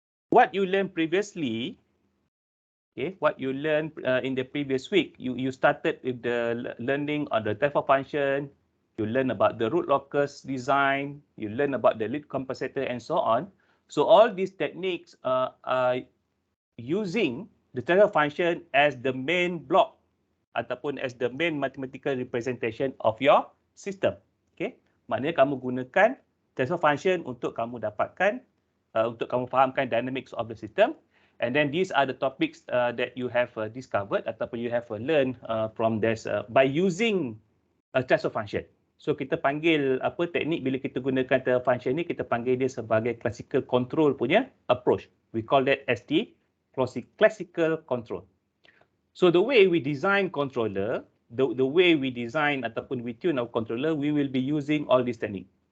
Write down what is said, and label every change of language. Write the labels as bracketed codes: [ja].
[en] What you learned previously, okay, what you learned in the previous week, you started with the learning on the transfer function, you learn about the root locus design, you learn about the lead compensator and so on. So all these techniques are using the transfer function as the main block ataupun as the main mathematical representation of your system. [ms] Okay, maknanya kamu gunakan transfer function untuk kamu dapatkan untuk kamu fahamkan [en] dynamics of the system. And then these are the topics that you have discovered ataupun you have learned from this by using a transfer function. [ms] So kita panggil apa teknik bila kita gunakan transfer function ni, kita panggil dia sebagai classical control punya approach. [en] We call that as the classical control. So the way we design controller, the way we design ataupun we tune our controller, we will be using all these techniques.